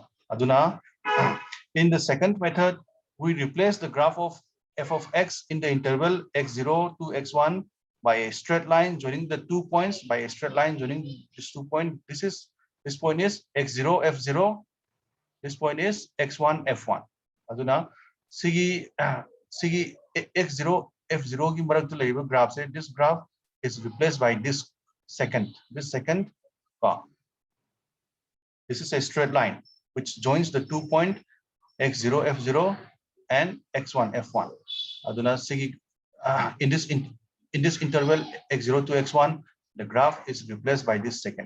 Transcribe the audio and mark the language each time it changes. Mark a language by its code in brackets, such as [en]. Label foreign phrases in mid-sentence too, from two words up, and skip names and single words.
[en] Aduna, in the second method, we replace the graph of f of x in the interval x0 to x1 by a straight line joining the 2 points, by a straight line joining these 2 points. This point is x0, f0. This point is x1, f1. Aduna, [mni] sigi x0, f0 ki marak [en] to label graph say this graph is replaced by this second. This second, this is a straight line which joins the 2 point x0, f0 and x1, f1. [mni] Aduna sigi [en] in this interval x0 to x1, the graph is replaced by this second.